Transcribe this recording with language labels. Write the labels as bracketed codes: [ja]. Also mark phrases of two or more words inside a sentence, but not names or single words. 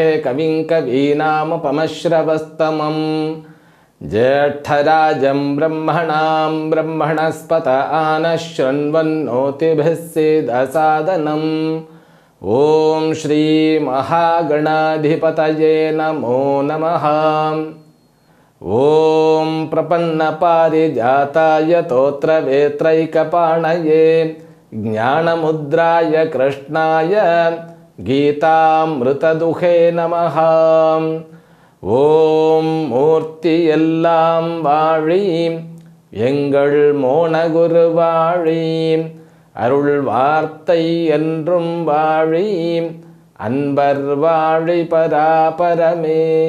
[sa] कविं कवीनामुपमश्रवस्तमं ज्येष्ठराजं ब्रह्मणां ब्रह्मणस्पत आनशृण्वन्नोतिभिः सीदसादनम् ओम श्री महागणाधिपतये नमो नमः। ओम प्रपन्नपारिजाताय तोत्रवेत्रैकपाणये ज्ञानमुद्राय कृष्णाय गीतामृतदुहे नमः। [ta] ஓம் மூர்த்தி எல்லாம் வாழி எங்கள் மோனகுரு வாழி அருள் வார்த்தை என்றும் வாழி அன்பர் வாழி பராபரமே.